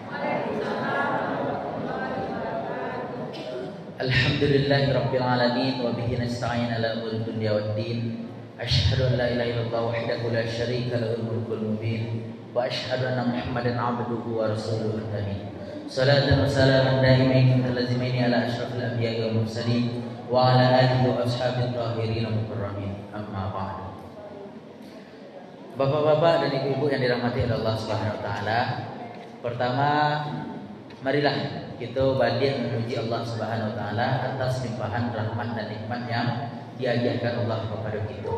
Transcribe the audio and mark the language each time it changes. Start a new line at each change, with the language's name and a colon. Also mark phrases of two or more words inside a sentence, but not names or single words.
Arabic: الحمد لله رب العالمين وبه نستعين على أمور الدنيا والدين. أشهد أن لا إله إلا الله وحده لا شريك له الملك المبين وأشهد أن محمدا عبده ورسوله آمين. صلاة وسلاما دائمين متلازمين على أشرف الأنبياء والمرسلين وعلى آله وأصحابه الطاهرين المكرمين. أما بعد.
Indonesian: Bapak-bapak dan ibu-ibu yang dirahmati oleh
Arabic: الله سبحانه وتعالى,
Indonesian: pertama marilah kita balik memuji
Arabic: الله سبحانه وتعالى
Indonesian: atas limpahan rahmat dan nikmat yang diajarkan Allah kepada kita.